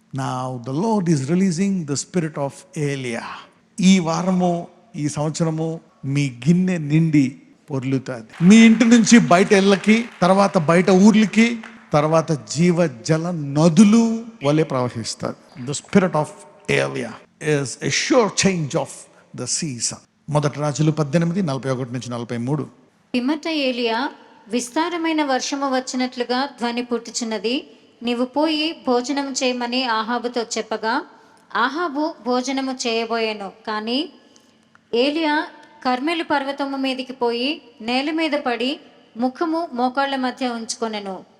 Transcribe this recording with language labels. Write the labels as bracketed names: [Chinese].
[English] Now the lord is releasing the spirit of Elijah. [Telugu] ఈ వారము, ఈ సంవత్సరము మీ గిన్నె నిండి పొర్లుతుంది. మీ ఇంటి నుంచి బయట ఇళ్ళకి, తర్వాత బయట ఊర్లకి, తర్వాత జీవ జల నదులు వలె ప్రవహిస్తుంది. [English] The spirit of Elijah is a sure change of the season. [Telugu] మొదటి రాజులు 18:41-43. పిమ్మట ఏలియా విస్తారమైన వర్షము వచ్చినట్లుగా ధ్వని పుట్టుచున్నది, నీవు పోయి భోజనము చేయమని ఆహాబుతో చెప్పగా ఆహాబు భోజనము చేయబోయాను. కానీ ఏలియా కర్మెలు పర్వతము మీదికి పోయి నేల మీద పడి ముఖము మోకాళ్ళ మధ్య ఉంచుకొనెను.